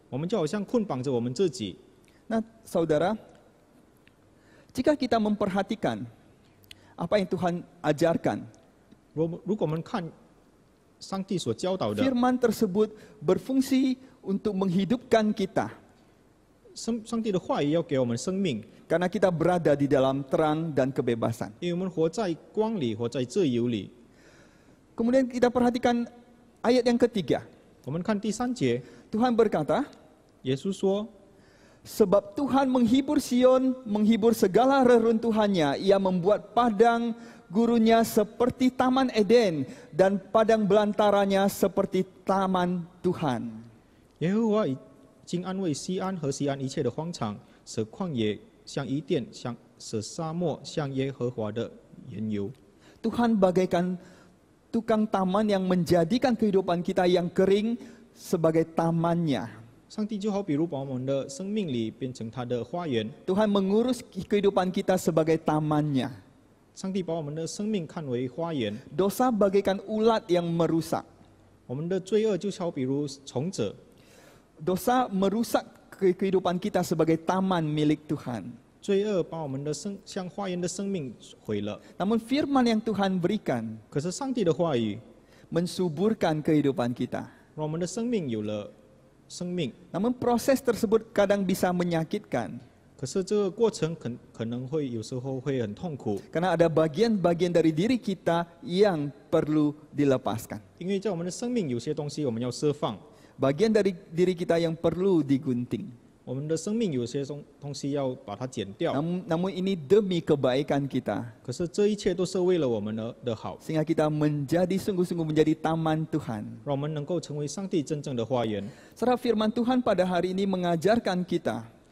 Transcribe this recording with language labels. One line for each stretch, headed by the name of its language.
Chinese: 我们就好像捆绑着我们自己。
Indonesian: Nah, saudara, jika kita memperhatikan apa yang Tuhan ajarkan,
Chinese: 如果我们看上帝所教导的，
Indonesian: firman tersebut berfungsi untuk menghidupkan kita.
Chinese: 上帝的话语要给我们生命，
Indonesian: Karena kita berada di dalam terang dan kebebasan.
Chinese: 因为我们活在光里，活在自由里。
Indonesian: Kemudian kita perhatikan ayat yang ketiga.
Chinese: 我们看第3节，
Indonesian: Tuhan berkata,
Chinese: 耶稣说：
Indonesian: sebab Tuhan menghibur Sion, menghibur segala reruntuhannya. Ia membuat padang gurunya seperti taman Eden dan padang belantaranya seperti taman Tuhan.
Chinese: 耶和华已经安慰西安和西安一切的荒场，使旷野像伊甸，使沙漠像耶和华的园游。
Indonesian: Tuhan bagaikan tukang taman yang menjadikan kehidupan kita yang kering sebagai tamannya.
Chinese: 上帝就好比如把我们的生命里变成他的花园，
Indonesian: Tuhan mengurus kehidupan kita sebagai tamannya.
Chinese: 上帝把我们的生命看为花园，
Indonesian: Dosa bagaikan ulat yang merusak.
Chinese: 我们的罪恶就好比如虫子，
Indonesian: Dosa merusak kehidupan kita sebagai taman milik Tuhan.
Chinese: 罪恶把我们的像花园的生命毁了。
Indonesian: Namun firman yang Tuhan berikan
Chinese: 可是上帝的话语
Indonesian: mensuburkan kehidupan kita.
Chinese: 让我们的生命有了生命，
Indonesian: Namun proses tersebut kadang bisa menyakitkan.
Chinese: 可是这个过程可能会有时候会很痛苦，
Indonesian: Karena ada bagian-bagian dari diri kita yang perlu dilepaskan.
Chinese: 因为在我们的生命有些东西我们要释放，
Indonesian: Bagian dari diri kita yang perlu digunting.
Chinese: 我们的生命有些东西要把它剪掉，
Indonesian: Namun ini demi kebaikan kita.
Chinese: 可是这一切都是为了我们的好，
Indonesian: Sehingga kita menjadi sungguh-sungguh menjadi taman Tuhan.
Chinese: 让我们能够成为上帝真正的花园。
Indonesian: Saudara, firman Tuhan pada hari ini mengajarkan kita